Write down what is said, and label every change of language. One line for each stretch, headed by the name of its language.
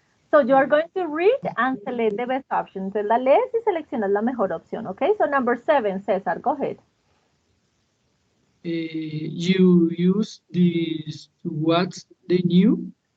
English: So you are going to read and select the best option.
Spanish: Entonces la lees y seleccionas la mejor opción, okay?
English: So number 7, César, go ahead. You use this to watch the new.